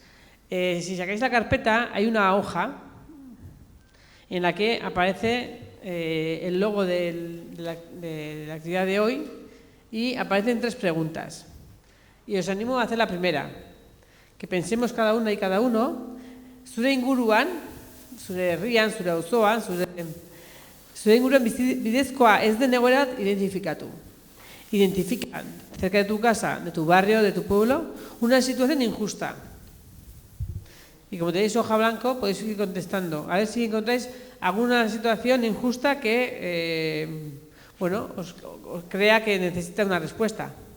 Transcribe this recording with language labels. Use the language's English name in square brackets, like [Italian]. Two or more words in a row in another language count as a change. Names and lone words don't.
[Spanish] Si sacáis la carpeta, hay una hoja en la que aparece el logo de la actividad de hoy y aparecen 3 preguntas. Y os animo a hacer la primera, que pensemos cada una y cada uno, [Basque] zure inguruan, zure herrian, zure auzoan, zure inguruan bidezkoa ez den egoera identifikatu. [Spanish] Identifica cerca de tu casa, de tu barrio, de tu pueblo, una situación injusta. Y como tenéis hoja blanco, podéis ir contestando. A ver si encontráis alguna situación injusta que os crea que necesita una respuesta.